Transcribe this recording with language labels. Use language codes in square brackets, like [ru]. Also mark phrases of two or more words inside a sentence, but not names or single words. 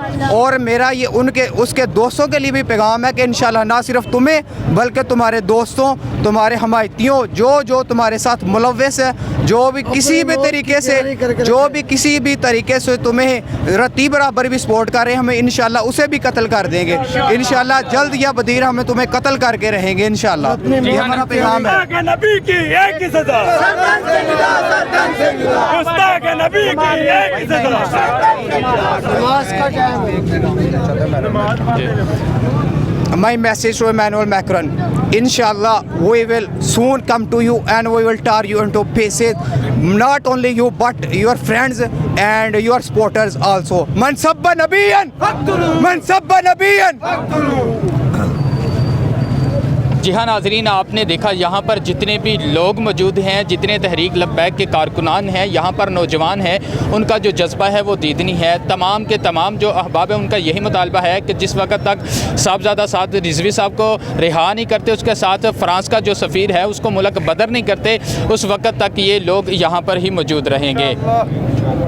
[ur] اور میرا یہ اس کے دوستوں کے لیے بھی پیغام ہے کہ [ar] انشاءاللہ [ur] نہ صرف تمہیں بلکہ تمہارے دوستوں، تمہارے حمایتیوں جو تمہارے ساتھ ملوث ہے، جو بھی کسی بھی طریقے سے تمہیں رتی برابر بھی سپورٹ کر رہے ہیں، ہمیں [ar] انشاءاللہ [ur] اسے بھی قتل کر دیں گے [ar] انشاءاللہ۔ [ur] جلد یا بدیر ہمیں تمہیں قتل کر کے رہیں گے [ar] انشاءاللہ۔ [ur] یہ ہمارا پیغام ہے۔ نبی کی ایک ہی سزا، گستاخ نبی کی ایک ہی سزا۔ [en] My message to Emmanuel Macron, [ar] إن شاء الله [en] we will soon come to you and we will tear you into pieces, not only you but your friends and your supporters also. [ar] من سب نبيا فاقتلوه، من سب نبيا فاقتلوه۔ [ur] جی ہاں ناظرین، آپ نے دیکھا یہاں پر جتنے بھی لوگ موجود ہیں، جتنے تحریک لبیک کے کارکنان ہیں، یہاں پر نوجوان ہیں، ان کا جو جذبہ ہے وہ دیدنی ہے۔ تمام کے تمام جو احباب ہیں ان کا یہی مطالبہ ہے کہ جس وقت تک صاحبزادہ سعد رضوی صاحب کو رہا نہیں کرتے، اس کے ساتھ فرانس کا جو سفیر ہے اس کو ملک بدر نہیں کرتے، اس وقت تک یہ لوگ یہاں پر ہی موجود رہیں گے۔